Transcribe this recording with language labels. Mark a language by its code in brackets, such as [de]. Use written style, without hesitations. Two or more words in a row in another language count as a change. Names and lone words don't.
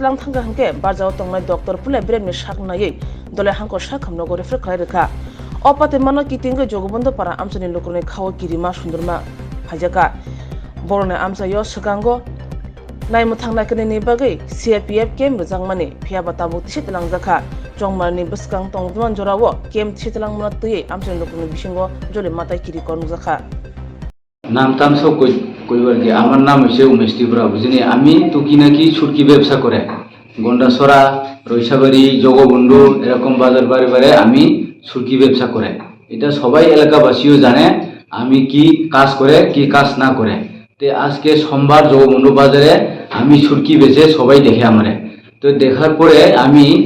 [trp] lang thangka hangke barjao tongnai doctor pule bremni saknai dole hangko sakhamno go refer khlai rekha opate mano kitinge jogobondo para amsani lokone khawo kirima sundurma phajaka borone amsa yo sakango naimo thangnai kene ni bagai CPF kem rujangmani phiaba tabu tisitlang jakha jongmarni buskang tongduan jorawo kem tisitlang mona tui amsani lokone bisingo jole matai kiri kon jakha [bn] নাম টাম সব কইবার কি আমার নাম হইছে উমেশ ত্রিপুরা বুঝিনি আমি টুকি নাকি ছুটকি ব্যবসা করে গন্ডাছড়া রইসাবাড়ি জগবন্ধু এরকম বাজার বারে বারে আমি ছুটকি ব্যবসা করে এটা সবাই এলাকাবাসীও জানে আমি কি কাজ করে কি কাজ না করে তে আজকে সোমবার জগবন্ধু বাজারে আমি ছুটকি বেচে সবাই দেখে আমারে তো দেখার পরে আমি